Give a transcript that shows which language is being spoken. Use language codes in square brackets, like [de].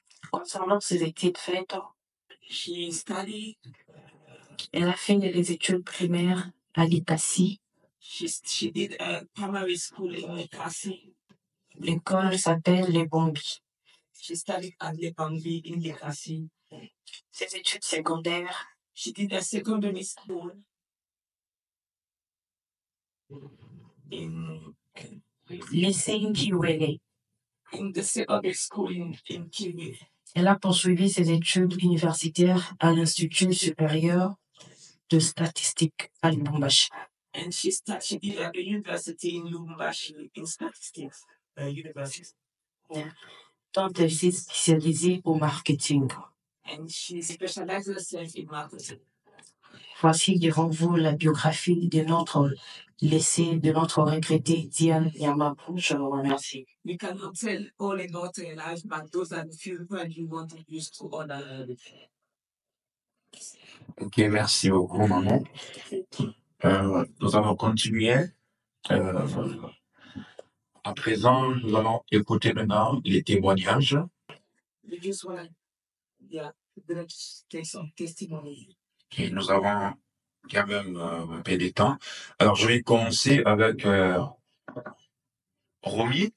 [fr] Concernant ses études faites, [en] She studied, [fr] elle a fait les études primaires à Likasi. [en] she did a primary school in Likasi. [fr] L'école s'appelle Les Bombis. [en] She studied at Lebambi in Likasi. [fr] Ses études secondaires [en] She did a secondary school in [fr] lycée Kiwele. [en] the secondary school in Kiwi. [fr] Elle a poursuivi ses études universitaires à l'Institut supérieur de statistique à Lubumbashi. [en] And she did at the university in Lubumbashi in statistics university. [fr] Dont elle s'est spécialisée au marketing. [en] And she specialized herself in marketing. [fr] Voici devant vous la biographie de notre regretté Diane Nyamabu. Je vous remercie. [en] We cannot tell all about her life, but those are the few words we want to use to honor her. [fr] Ok, merci beaucoup, maman. Nous allons continuer. À présent, nous allons écouter maintenant les témoignages. [en] We just want to take some testimony. [fr] Et nous avons quand même un peu de temps. Alors, je vais commencer avec Romy.